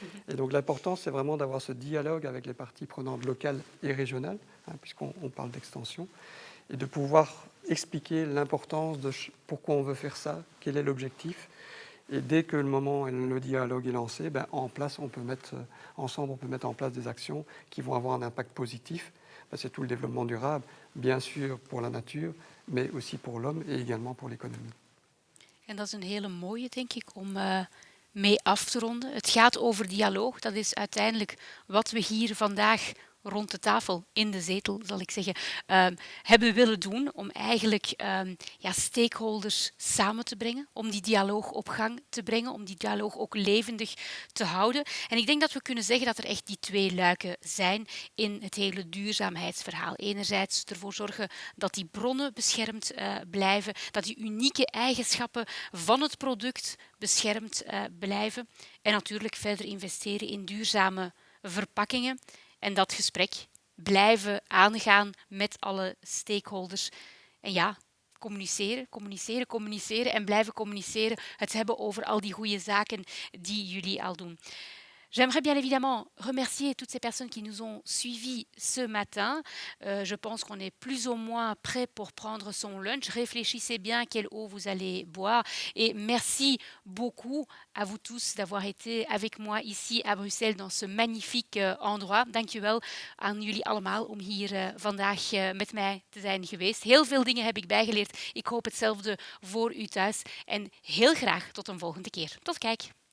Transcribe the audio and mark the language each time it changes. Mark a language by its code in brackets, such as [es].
[fr] Et donc l'important, c'est vraiment d'avoir ce dialogue avec les parties prenantes locales et régionales, hein, puisqu'on parle d'extension, et de pouvoir expliquer l'importance de pourquoi on veut faire ça, quel est l'objectif. Et dès que le moment et le dialogue est lancé, on peut mettre en place des actions qui vont avoir un impact positif. C'est tout le développement durable, bien sûr pour la nature, mais aussi pour l'homme et également pour l'économie. [nl] En dat is een hele mooie, denk ik, om mee af te ronden. Het gaat over dialoog. Dat is uiteindelijk wat we hier vandaag rond de tafel, in de zetel zal ik zeggen, hebben willen doen om eigenlijk stakeholders samen te brengen, om die dialoog op gang te brengen, om die dialoog ook levendig te houden. En ik denk dat we kunnen zeggen dat er echt die twee luiken zijn in het hele duurzaamheidsverhaal. Enerzijds ervoor zorgen dat die bronnen beschermd blijven, dat die unieke eigenschappen van het product beschermd blijven en natuurlijk verder investeren in duurzame verpakkingen. En dat gesprek blijven aangaan met alle stakeholders. En ja, communiceren en blijven communiceren. Het hebben over al die goede zaken die jullie al doen. [fr] J'aimerais bien évidemment remercier toutes ces personnes qui nous ont suivis ce matin. Je pense qu'on est plus ou moins prêt pour prendre son lunch. Réfléchissez bien quelle eau vous allez boire. Et merci beaucoup à vous tous d'avoir été avec moi ici à Bruxelles dans ce magnifique endroit. [nl] Dank je wel aan jullie allemaal om hier vandaag met mij te zijn geweest. Heel veel dingen heb ik bijgeleerd. Ik hoop hetzelfde voor u thuis. En heel graag tot een volgende keer. Tot kijk.